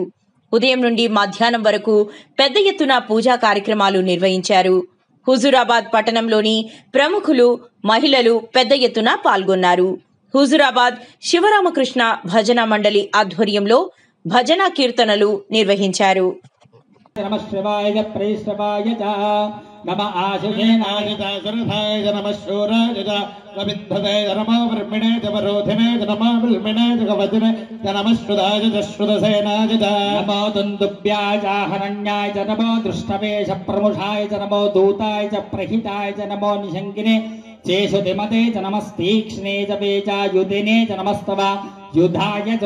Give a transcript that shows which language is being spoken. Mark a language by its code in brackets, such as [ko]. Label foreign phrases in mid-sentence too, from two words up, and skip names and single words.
[te] ఉదయం నుండి మధ్యాహ్నం వరకు పెద్ద ఎత్తున పూజా కార్యక్రమాలు నిర్వహించారు. హుజూరాబాద్ పట్టణంలోని ప్రముఖులు, మహిళలు పెద్ద ఎత్తున పాల్గొన్నారు. హుజూరాబాద్ శివరామకృష్ణ భజన మండలి ఆధ్వర్యంలో భజన కీర్తనలు నిర్వహించారు. [sa] नमः शिवाय प्रेष्टवाय च नम आशुषेनाय च सुरथाय च नमः शूराय च कविद्भवे च नमो ब्रह्मणे च वरोधिने च नमो ब्रह्मणे च कवचने च नमः श्रुताय च श्रुतसेनाय च नमो दुन्दुभ्याय च हरण्याय च नमो दृष्टवे च प्रमुषाय च नमो दूताय च प्रहिताय च नमो निशङ्किने चेषुतिमते च नमस्तीक्ष्णे च पेचायुधिने च नमस्तव युधाय च